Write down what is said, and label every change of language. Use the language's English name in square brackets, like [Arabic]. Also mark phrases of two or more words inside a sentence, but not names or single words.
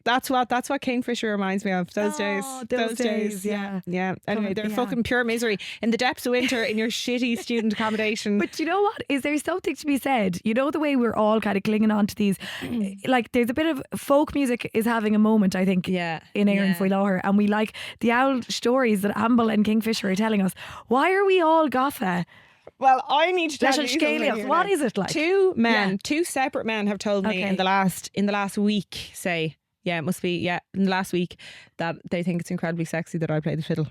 [English] That's what Kingfisher reminds me of. Those days. Oh, those days, yeah. Yeah. Anyway, they're yeah. fucking pure misery in the depths of winter in your shitty student accommodation. But you know what? Is there something to be said? You know the way we're all kind of clinging on to these, like there's a bit of folk music is having a moment, I think, yeah. in Éireann yeah. [Irish] faoi láthair, [English] and we like the old stories that Amble and Kingfisher are telling us. Why are we all gotha? Well, I need to tell Little you something scalios. here What now. is it like? Two separate men have told me Okay. in the last week, say, yeah, it must be, yeah, in the last week, that they think it's incredibly sexy that I play the fiddle.